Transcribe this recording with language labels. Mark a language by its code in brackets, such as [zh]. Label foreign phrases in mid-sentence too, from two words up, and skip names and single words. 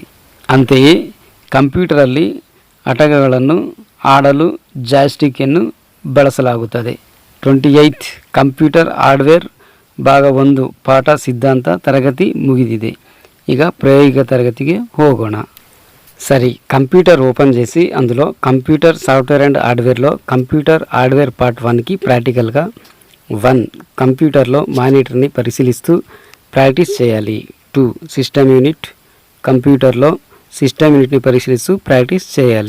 [kn] ಅಂತೆಯೇ ಕಂಪ್ಯೂಟರಲ್ಲಿ ಆಟಗಳನ್ನು ಆಡಲು ಜಾಯ್ಸ್ಟಿಕ್ಕನ್ನು ಬಳಸಲಾಗುತ್ತದೆ. 28. [en] computer hardware [kn] ಭಾಗ 1 ಪಾಠ ಸಿದ್ಧಾಂತ ತರಗತಿ ಮುಗಿದಿದೆ. ಈಗ ಪ್ರಾಯೋಗಿಕ ತರಗತಿಗೆ ಹೋಗೋಣ. [te] సరే [en] computer open [te] చేసి అందులో [en] computer software and hardware computer hardware part 1 [te] ప్రాక్టికల్గా 1 కంప్యూటర్లో మానిటర్ని పరిశీలిస్తూ ప్రాక్టీస్ చేయాలి. 2 [en] system unit [te] కంప్యూటర్లో సిస్టమ్ యూనిట్ని పరిశీలిస్తూ ప్రాక్టీస్ చేయాలి.